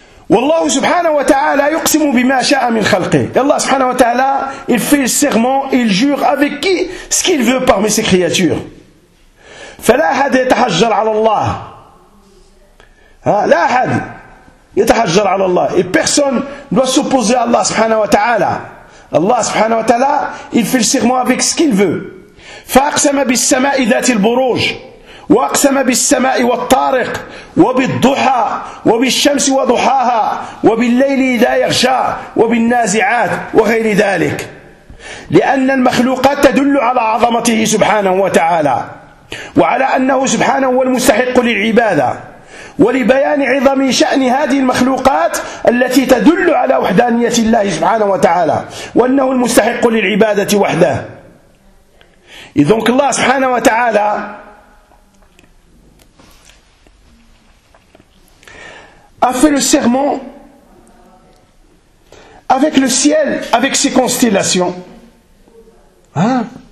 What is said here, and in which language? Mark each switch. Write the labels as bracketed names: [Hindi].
[Arabic] والله سبحانه وتعالى يقسم بما شاء من خلقه. الله سبحانه وتعالى [French] il fait le serment, il jure avec qui ce qu'il veut parmi ses créatures. [Arabic] فلا احد يتحجر على الله. لا احد يتحجر على الله. [French] Et personne doit s'opposer à Allah [Arabic] سبحانه وتعالى. [French] Allah سبحانه وتعالى il fait le serment avec ce qu'il veut. [Arabic] فاقسم بالسماء ذات البروج وأقسم بالسماء والطارق وبالضحى وبالشمس وضحاها وبالليل إذا يغشى وبالنازعات وغير ذلك. لأن المخلوقات تدل على عظمته سبحانه وتعالى وعلى أنه سبحانه هو المستحق للعبادة ولبيان عظم شأن هذه المخلوقات التي تدل على وحدانية الله سبحانه وتعالى وأنه المستحق للعبادة وحده. إذن الله سبحانه وتعالى [French] a fait le serment avec le ciel, avec ses constellations. Hein?